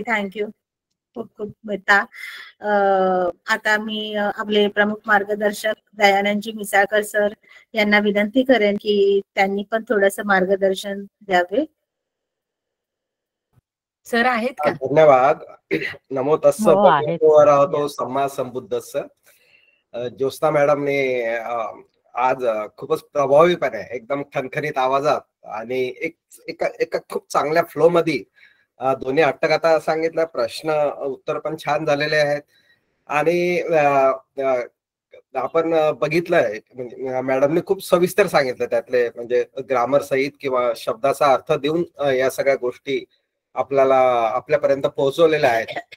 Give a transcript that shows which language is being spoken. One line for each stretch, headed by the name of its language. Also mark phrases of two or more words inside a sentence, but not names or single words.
Marathi: थँक्यू, खूप खूप बेटा. आता मी आपले प्रमुख मार्गदर्शक दयानंदजी मिसाळकर सर यांना विनंती करेन की त्यांनी पण थोडंसं मार्गदर्शन द्यावे. सर आहेत का? धन्यवाद.
Pali: नमो तस्स भगवतो अरहतो सम्मा संबुद्धस्स.
Marathi: ज्योत्स्ना मॅडमने आज खूपच प्रभावीपणे, एकदम खणखणीत आवाजात आणि एका खूप चांगल्या फ्लो मध्ये दोन्ही अट्टकथा सांगितल्या. प्रश्न उत्तर पण छान झालेले आहेत. आणि आपण बघितलंय, म्हणजे मॅडमने खूप सविस्तर सांगितलं, त्यातले म्हणजे ग्रामर सहित किंवा शब्दाचा अर्थ देऊन या सगळ्या गोष्टी आपल्याला आपल्यापर्यंत पोहोचवलेल्या आहेत.